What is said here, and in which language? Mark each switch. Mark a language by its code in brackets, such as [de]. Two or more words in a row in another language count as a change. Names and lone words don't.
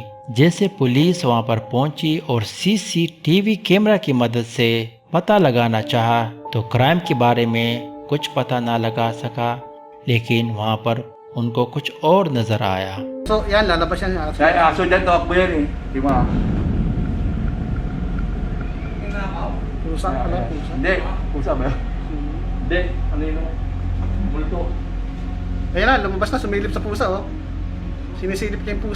[hi] जैसे पुलिस वहां पर पहुंची और सीसीटीवी कैमरा की मदद से पता लगाना चाहा तो क्राइम के बारे में कुछ पता ना लगा सका, लेकिन वहां पर उनको कुछ और नजर आया। [tl] So, yan, lalabas yan yung aso. Dahil aso dyan, tumakbo yan eh. Di ba? Pusa, pala, pusa. Hindi. Pusa ba? Hindi. Ano yun? Multo. Ayan na, lumabas na, sumilip sa pusa, oh. Sinisilip niya yung pusa.